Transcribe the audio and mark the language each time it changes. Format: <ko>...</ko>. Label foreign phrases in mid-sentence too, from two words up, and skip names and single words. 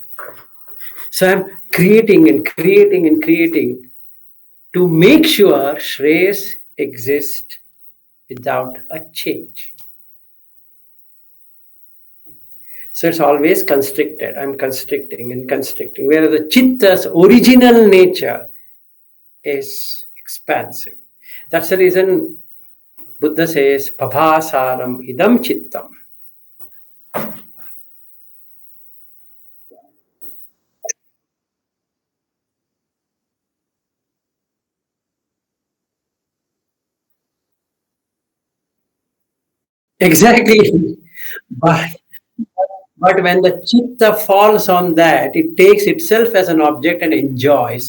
<en>So I'm creating and creating and creating to make sure Shreyas exists without a change. So it's always constricted. I'm constricting and constricting. Whereas the chitta's original nature is expansive. That's the reason Buddha says,</en> <pi>Pabhasaram idam chittam.</pi> <en>Exactly. But, but when the chitta falls on that, it takes itself as an object and enjoys.</en>